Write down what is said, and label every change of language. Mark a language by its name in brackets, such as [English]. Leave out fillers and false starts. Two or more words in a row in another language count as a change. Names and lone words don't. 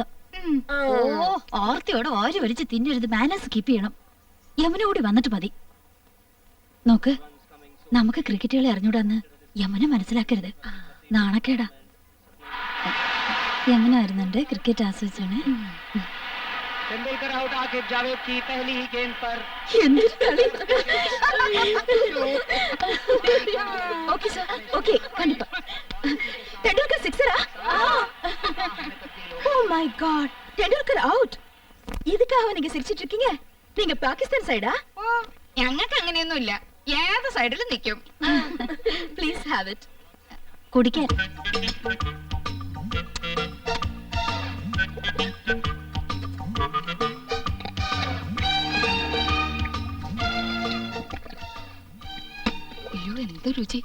[Malayalam] ഓ, ഓർത്തിയോടെ ഓരി വലിച്ച് തിന്നരുത്. [English] manners keep [Malayalam] ചെയ്യണം. യമുന കൂടി വന്നിട്ട് മതി. നോക്ക്, നമുക്ക് ക്രിക്കറ്റുകളെ അറിഞ്ഞൂടാന്ന് യമുന മനസ്സിലാക്കരുത്. നാണക്കേടാ. യമുന വരുന്നുണ്ട്. ക്രിക്കറ്റ് ആസ്വദിച്ചാണ്. [Hindi] तेंदुलकर आउट आकिब जावेद की पहली ही गेंद पर। [Tamil] ஓகே சார், ஓகே, கண்டிப்பா. [Malayalam] ടെൻഡുൽക്കർ സിക്സറാ? [English] Oh my God, [Malayalam] ടെൻഡുൽക്കർ ഔട്ട്. [Tamil] இதுக்காக நீங்க சிரிச்சிட்டு இருக்கீங்க? நீங்க பாகிஸ்தான் சைடா? [Malayalam] ഓ, ഞങ്ങൾക്ക് അങ്ങനെയൊന്നുമില്ല. ഏത് സൈഡിലും നിൽക്കും. [English] Please have it. [Malayalam] കുടിക്കാൻ. അയ്യോ, എന്ത് രുചി.